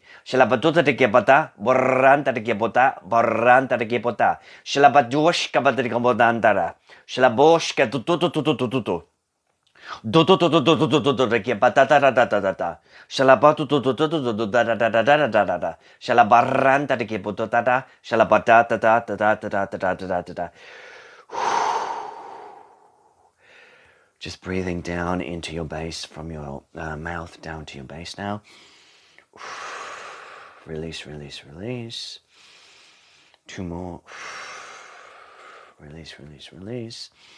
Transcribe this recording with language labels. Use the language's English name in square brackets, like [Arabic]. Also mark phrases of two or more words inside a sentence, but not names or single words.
[English] Shalabaduta de gebata, borranta de gebota, borranta de gebota. Shalabadushka badrigabodandara. Shalaboshka tututututututu. Dutututututututu gebata da da da da da. Shalabatututututu da da da da da da da da. Shalabaranta de gebota da. Shalabata da da da da da da da da da. Just breathing down into your base from your mouth down to your base now. Release, release, release. Two more. Release, release, release.